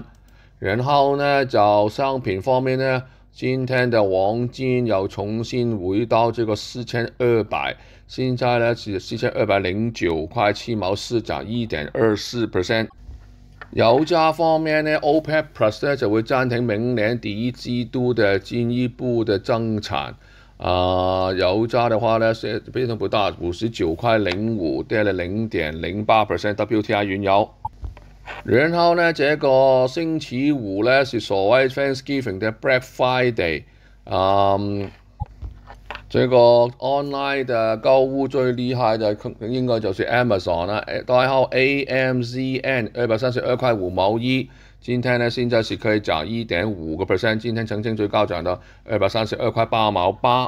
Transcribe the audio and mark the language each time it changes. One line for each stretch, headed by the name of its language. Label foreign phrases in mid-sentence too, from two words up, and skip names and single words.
Chinese: 然后呢，就商品方面呢。今天的黄金又重新回到这个4200，现在呢是4209块7毛4，涨1.24%。油价方面呢 ，OPEC Plus 呢就会暫停明年第一季度的進一步的增產。油價的話呢，變動不大，59塊05，跌了0.08%。WTI 原油。然後呢，這個星期五呢是所謂 Thanksgiving 的 Black Friday，這個 online 的購物最厲害的應該就是 Amazon 啦，代號 AMZN 232塊5毛1，今天呢現在是可以漲1.5%，今天曾經最高漲到232塊8毛8。